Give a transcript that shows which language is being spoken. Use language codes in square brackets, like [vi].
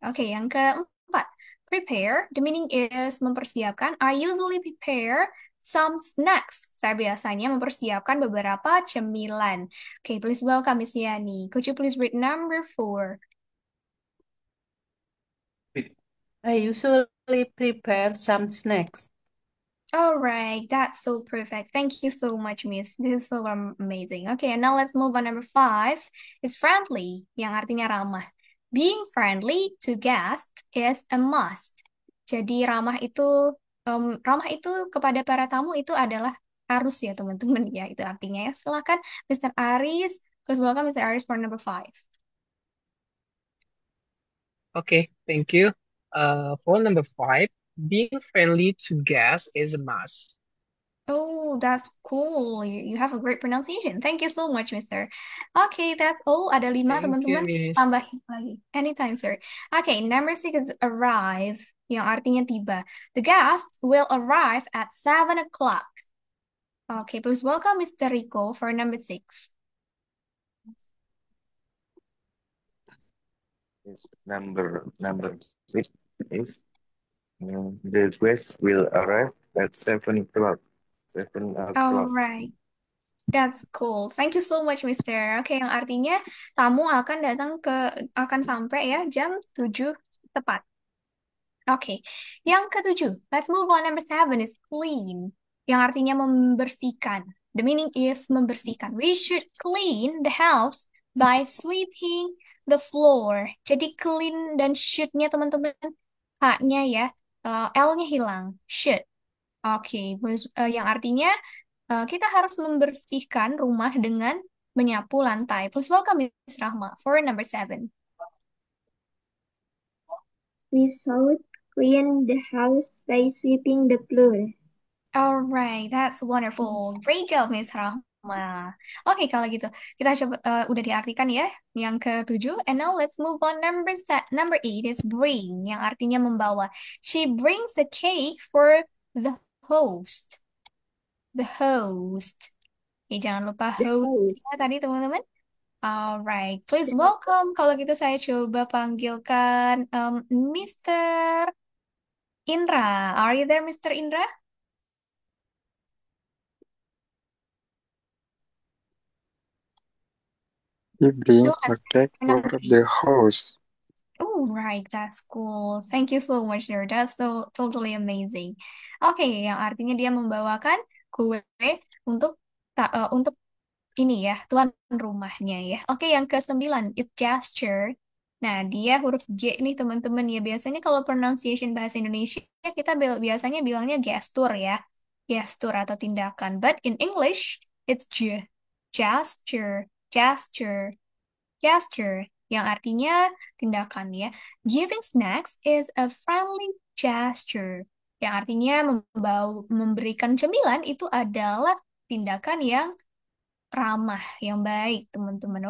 [id] Oke, yang keempat, prepare. [en] The meaning is mempersiapkan. I usually prepare some snacks. [id] Saya biasanya mempersiapkan beberapa cemilan. Oke, [en] please welcome [id] Miss Yani. [en] Could you please read number 4? I usually prepare some snacks. All right, that's so perfect. Thank you so much, Miss. This is so amazing. Okay, and now let's move on. Number 5 is friendly, [id] yang artinya ramah. [en] Being friendly to guests is a must. [id] Jadi ramah itu kepada para tamu itu adalah harus ya teman-teman ya. Itu artinya ya. Silakan [en] Mr. Aris. Please welcome Mr. Aris for number 5. Okay, thank you. For number 5, being friendly to guests is a must. Oh, that's cool. You have a great pronunciation. Thank you so much, Mister. Okay, that's all. [id] Ada 5 [en] Thank you, [id] teman-teman. [en] Miss. [id] Tambahin lagi. [en] Anytime, sir. Okay, number 6 is arrive, [id] yang artinya tiba. [en] The guests will arrive at 7 o'clock. Okay, please welcome Mr. Rico for number 6. Number 6 is the guests will arrive at 7 o'clock. 7 All o'clock. right. That's cool. Thank you so much, Mister. [id] Oke, yang artinya tamu akan sampai ya jam 7 tepat. Oke, yang ketujuh. [en] Let's move on. Number 7 is clean, [id] yang artinya membersihkan. [en] The meaning is membersihkan. We should clean the house by sweeping the floor. [id] Jadi clean dan should-nya teman-teman, H-nya ya, L-nya hilang. Should. Oke, yang artinya kita harus membersihkan rumah dengan menyapu lantai. [en] Please welcome Miss Rahma for number 7. We should clean the house by sweeping the floor. All right, that's wonderful. Great job, Miss Rahma. [id] Oke, kalau gitu kita coba udah diartikan ya yang ketujuh. [en] And now let's move on. Number eight is bring, [id] yang artinya membawa. [en] She brings a cake for the host. The host. [id] Oke, jangan lupa [en] The host house. [id] ya tadi teman-teman. [en] Alright, please welcome. [id] Kalau gitu saya coba panggilkan Mr. Indra. [en] Are you there, Mr. Indra? He brings [id] Silakan. [en] a cake for Number eight. the house. Oh, right, that's cool. Thank you so much, sir. That's so totally amazing. [id] Oke, yang artinya dia membawakan kue untuk untuk ini ya, tuan rumahnya ya. Oke, yang ke-9, [en] it's gesture. [id] Nah, dia huruf G nih teman-teman ya. Biasanya kalau pronunciation bahasa Indonesia kita biasanya bilangnya gestur ya. Gestur atau tindakan. [en] But in English, it's gesture, gesture, gesture. [id] Yang artinya tindakan ya. [en] Giving snacks is a friendly gesture. [id] Yang artinya memberikan cemilan itu adalah tindakan yang ramah, yang baik, teman-teman.